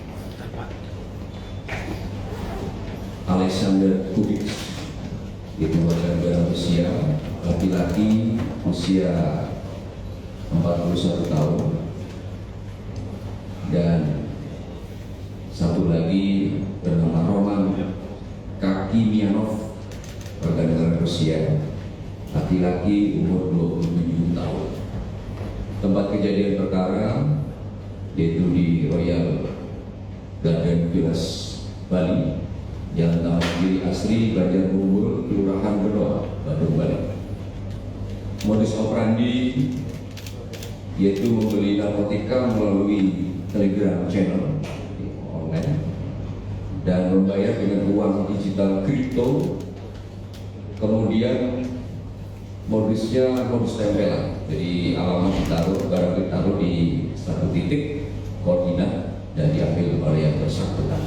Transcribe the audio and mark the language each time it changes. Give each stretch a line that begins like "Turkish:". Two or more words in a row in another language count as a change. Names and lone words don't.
Indonesian: Alexander Kubik, yaitu warga negara Rusia, laki-laki usia 41 tahun, dan satu lagi bernama Roman Kakimianov, warga negara Rusia, laki-laki umur 27 tahun. Tempat kejadian perkara yaitu di Royal Garden Villas Bali, Jalan Taman Giri Asri, Banjar Bungur, Kelurahan Benoa, Bandung, Bali. Modus operandi yaitu membeli narkotika melalui Telegram
English: channel online
Indonesian: dan membayar dengan uang digital kripto. Kemudian modusnya modus tempelan, jadi alamat ditaruh, barang ditaruh di satu titik koordinat dan diambil oleh yang bersangkutan.